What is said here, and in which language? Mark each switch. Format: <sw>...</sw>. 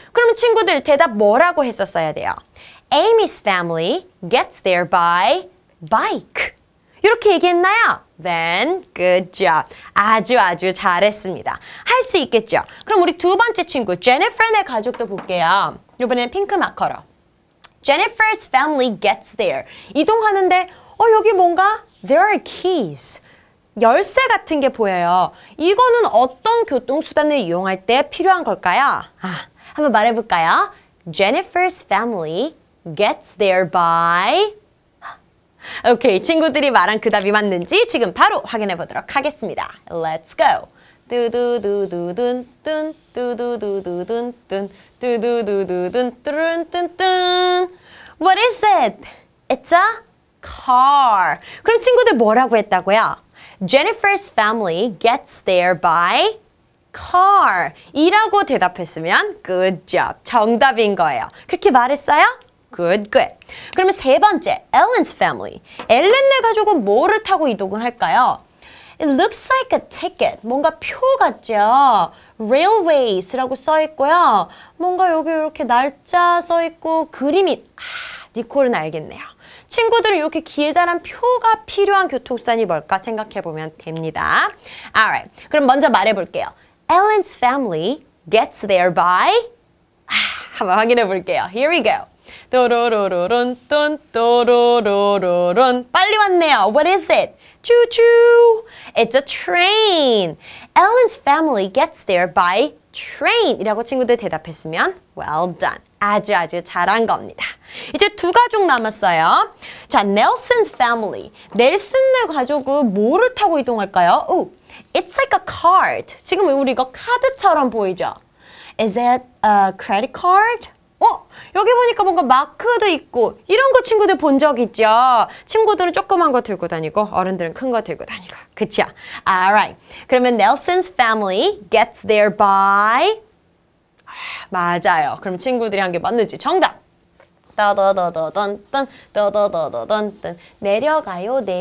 <ko>그러면 친구들 대답 뭐라고 했었어야 돼요?</ko> <en>Amy's family gets there by bike.</en> <ko>이렇게 얘기했나요?</ko> <en>Then, good job.</en> <ko>아주 잘했습니다. 할 수 있겠죠? 그럼 우리 두 번째 친구, 제니퍼의 가족도 볼게요. 이번에는 핑크 마커로.</ko> <en>Jennifer's family gets there.</en> <ko>이동하는데 여기 뭔가</ko> <en>there are keys.</en> <ko>열쇠 같은 게 보여요. 이거는 어떤 교통수단을 이용할 때 필요한 걸까요? 한번 말해볼까요?</ko> <en>Jennifer's family gets there by...</en> <ko>오케이, 친구들이 말한 그 답이 맞는지 지금 바로 확인해 보도록 하겠습니다.</ko> <en>Let's go. 뚜두두두둔 뚠 뚜두두두둔 뚠 뚜두두두둔 뚜룬뚠뚠 What is it? It's a car.</en> <ko>그럼 친구들 뭐라고 했다고요?</ko> <en>Jennifer's family gets there by car.</en> <ko>이라고 대답했으면</ko> <en>good job.</en> <ko>정답인 거예요. 그렇게 말했어요? Good. 그러면 세 번째, Ellen's family. 엘렌네 가족은 뭐를 타고 이동을 할까요?</ko> <en>It looks like a ticket.</en> <ko>뭔가 표 같죠? Railways라고 써 있고요. 뭔가 여기 이렇게 날짜 써 있고 그림이 니콜은 알겠네요. 친구들은 이렇게 길다란 표가 필요한 교통수단이 뭘까 생각해 보면 됩니다.</ko> <en>Alright.</en> <ko>그럼 먼저 말해 볼게요.</ko> <en>Ellen's family gets there by</en> <ko>한번 확인해 볼게요.</ko> <en>Here we go.</en> <ko>또로로로론 뚠 또로로로론 빨리 왔네요.</ko> <en>What is it? Choo-choo. It's a train. Ellen's family gets there by train</en> <ko>이라고 친구들 대답했으면</ko> <en>well done.</en> <ko>아주 잘한 겁니다. 이제 두 가족 남았어요.</ko> <en>자, Nelson's family.</en> <ko>넬슨네 가족은 뭐를 타고 이동할까요?</ko> <en>Oh, it's like a card.</en> <ko>지금 우리 이거 카드처럼 보이죠?</ko> <en>Is that a credit card?</en> <ko>여기 보니까 뭔가 마크도 있고 이런 거 친구들 본 적 있죠? 친구들은 조그만 거 들고 다니고 어른들은 큰 거 들고 다니고. 그쵸? Alright.</ko> <en>그러면 Nelson's family gets there by</en> <ko>맞아요. 그럼 친구들이 한 게 맞는지 정답. 떠더더더던던 떠더더더던던 내려가요.</ko>